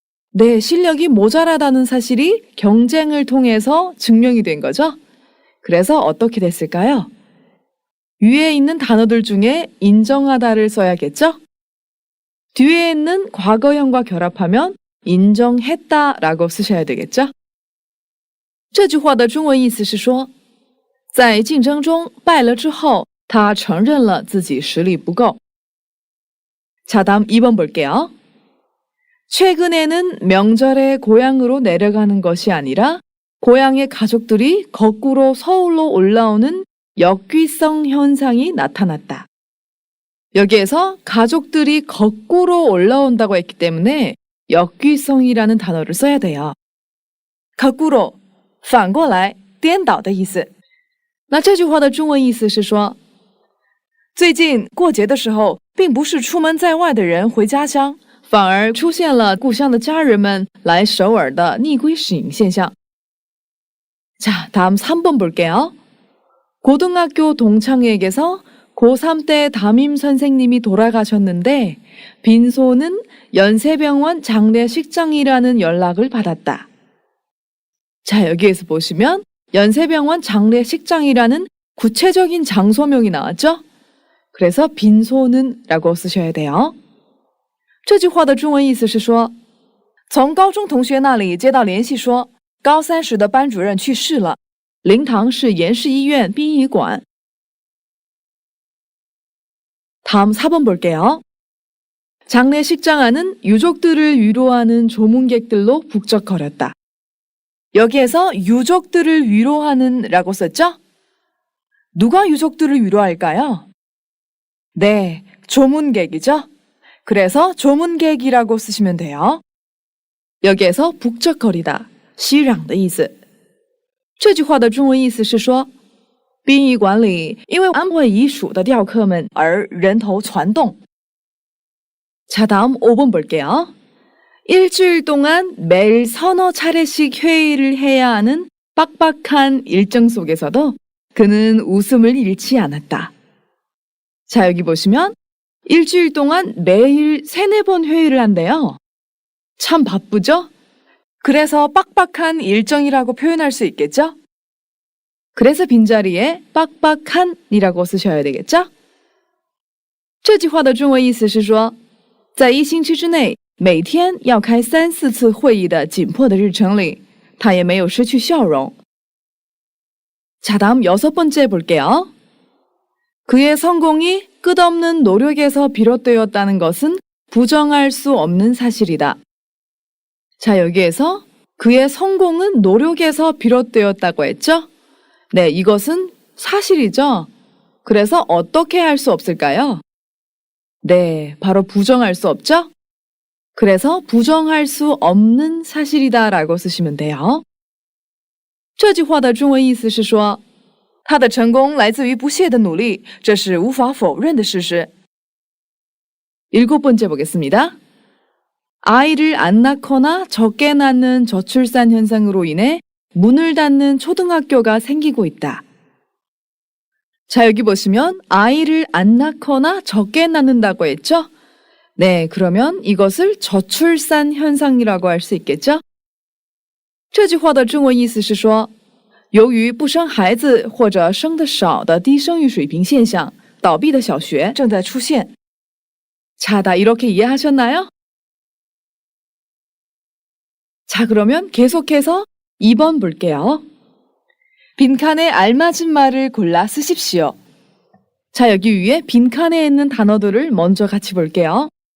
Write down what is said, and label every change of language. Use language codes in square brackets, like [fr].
[ko] 네, 실력이 모자라다는 사실이 경쟁을 통해서 증명이 된 거죠. 그래서 어떻게 됐을까요? 위에 있는 단어들 중에 인정하다를 써야겠죠? 뒤에 있는 과거형과 결합하면 인정했다라고 쓰셔야 되겠죠? [zh] 这句话的中文意思是说，在竞争中败了之后，他承认了自己实力不够。 [ko] 자, 다음 2번 볼게요. 최근에는 명절에 고향으로 내려가는 것이 아니라 고향의 가족들이 거꾸로 서울로 올라오는 역귀성 현상이 나타났다. 여기에서 가족들이 거꾸로 올라온다고 했기 때문에 역귀성이라는 단어를 써야 돼요. [zh] 거꾸로, 反过来,颠倒的意思。那这句话的中文意思是说，最近过节的时候，并不是出门在外的人回家乡，反而出现了故乡的家人们来首尔的逆归时影现象。 [ko] 자, 다음 3번 볼게요. 고등학교 동창회에게서 고3 때 담임 선생님이 돌아가셨는데 빈소는 연세병원 장례식장이라는 연락을 받았다. 자, 여기에서 보시면 연세병원 장례식장이라는 구체적인 장소명이 나왔죠? 그래서 빈소는 라고 쓰셔야 돼요. [zh] 这句话的中文意思是说，从高中同学那里接到联系说，高三时的班主任去世了，灵堂是延世医院殡仪馆。 [ko] 다음 4번 볼게요. 장례식장 안은 유족들을 위로하는 조문객들로 북적거렸다. 여기에서 유족들을 위로하는 라고 썼죠? 누가 유족들을 위로할까요? 네, 조문객이죠? 그래서 조문객이라고 쓰시면 돼요. 여기에서 북적거리다, [zh] 熙攘的意思。这句话的中文意思是说，殡仪馆里因为安会遗属的吊客们而人头攒动， [ko] 자, 다음 5번 볼게요. 일주일 동안 매일 서너 차례씩 회의를 해야 하는 빡빡한 일정 속에서도 그는 웃음을 잃지 않았다. 자, 여기 보시면 일주일 동안 매일 3-4번 회의를 한대요. 참 바쁘죠? 그래서 빡빡한 일정이라고 표현할 수 있겠죠? 그래서 빈자리에 빡빡한이라고 쓰셔야 되겠죠? [zh] 这句话的中文意思是说，在1星期之内，每天要开3-4次会议的紧迫的日程里，他也没有失去笑容。 [ko] 자, 다음 6번째 볼게요. 그의 성공이 끝없는 노력에서 비롯되었다는 것은 부정할 수 없는 사실이다. 자, 여기에서 그의 성공은 노력에서 비롯되었다고 했죠? 네, 이것은 사실이죠. 그래서 어떻게 할 수 없을까요? 네, 바로 부정할 수 없죠? 그래서 부정할 수 없는 사실이다 라고 쓰시면 돼요. [zh] 这句话的中文意思是说，他的成功来自于不懈的努力，这是无法否认的事实。 [ko] 7번째 보겠습니다. 아이를 안 낳거나 적게 낳는 저출산 현상으로 인해 문을 닫는 초등학교가 생기고 있다. 자, 여기 보시면 아이를 안 낳거나 적게 낳는다고 했죠? 네, 그러면 이것을 저출산 현상이라고 할 수 있겠죠? [zh] 这句话的中文意思是说，由于不生孩子或者生得少的低生育水平现象，倒闭的小学正在出现。 [ko] 자, 다 이렇게 이해하셨나요? 자, 그러면 계속해서 2번 볼게요. 빈칸에 알맞은 말을 골라 쓰십시오. 자, 여기 위에 빈칸에 있는 단어들을 먼저 같이 볼게요.